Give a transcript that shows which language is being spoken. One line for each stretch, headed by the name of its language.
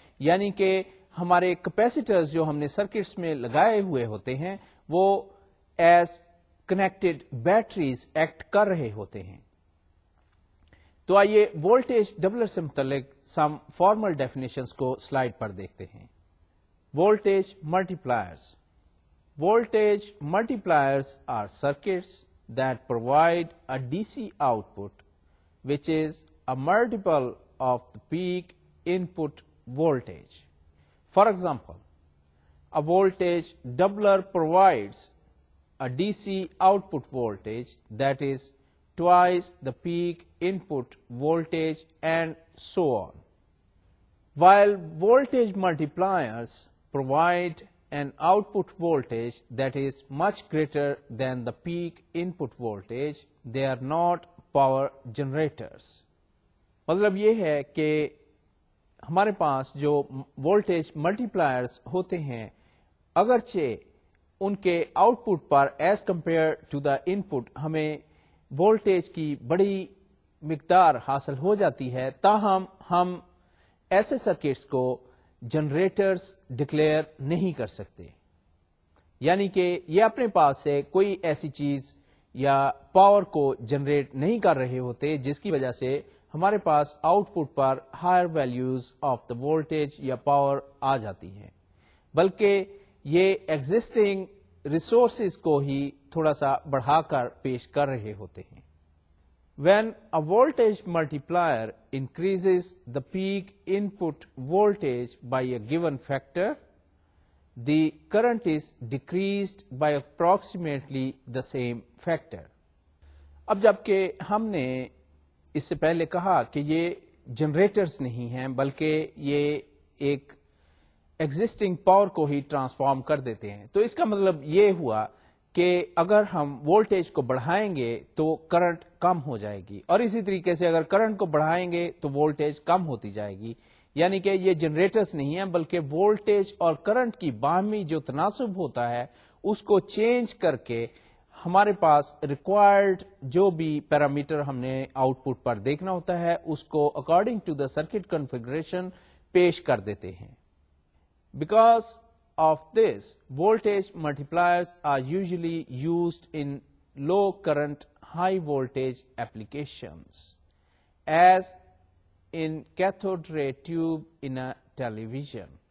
Urdu: یعنی کہ ہمارے کیپیسیٹرز جو ہم نے سرکٹس میں لگائے ہوئے ہوتے ہیں وہ
English: as connected batteries
Urdu: ایکٹ کر رہے ہوتے ہیں. تو آئیے وولٹیج ڈبلر سے متعلق
English: some formal definitions
Urdu: کو سلائیڈ پر دیکھتے ہیں.
English: Voltage multipliers. Voltage multipliers are circuits that provide a DC output which is a multiple of the peak input voltage. For example, a voltage doubler provides a DC output voltage that is twice the peak input voltage and so on. While voltage multipliers provide an output voltage that is much greater than the peak input voltage, they are not power generators.
Urdu: مطلب یہ ہے کہ ہمارے پاس جو voltage multi pliers ہوتے ہیں اگرچہ ان کے out put per
English: as compare to the input
Urdu: ہمیں وولٹیج کی بڑی مقدار حاصل ہو جاتی ہے، تاہم ہم ایسے سرکٹس کو جنریٹرز ڈکلیئر نہیں کر سکتے. یعنی کہ یہ اپنے پاس سے کوئی ایسی چیز یا پاور کو جنریٹ نہیں کر رہے ہوتے جس کی وجہ سے ہمارے pass out put per
English: higher values of the voltage
Urdu: یا پاور آ جاتی ہیں، بلکہ یہ ایگزسٹنگ ریسورسز کو ہی تھوڑا سا بڑھا کر پیش کر رہے ہوتے ہیں.
English: When a voltage multiplier increases the peak input voltage by a given factor, the current is decreased by approximately the same factor.
Urdu: اب جبکہ ہم نے اس سے پہلے کہا کہ یہ جنریٹرز نہیں ہیں بلکہ یہ ایک ایگزسٹنگ پاور کو ہی ٹرانسفارم کر دیتے ہیں، تو اس کا مطلب یہ ہوا کہ اگر ہم وولٹیج کو بڑھائیں گے تو کرنٹ کم ہو جائے گی، اور اسی طریقے سے اگر کرنٹ کو بڑھائیں گے تو وولٹیج کم ہوتی جائے گی. یعنی کہ یہ جنریٹرز نہیں ہیں بلکہ وولٹیج اور کرنٹ کی باہمی جو تناسب ہوتا ہے اس کو چینج کر کے ہمارے پاس ریکوائرڈ جو بھی پیرامیٹر ہم نے آؤٹ پٹ پر دیکھنا ہوتا ہے اس کو
English: according to the circuit configuration
Urdu: پیش کر دیتے ہیں.
English: Because of this, voltage multipliers are usually used in low current high voltage applications, as in cathode ray tube in a television.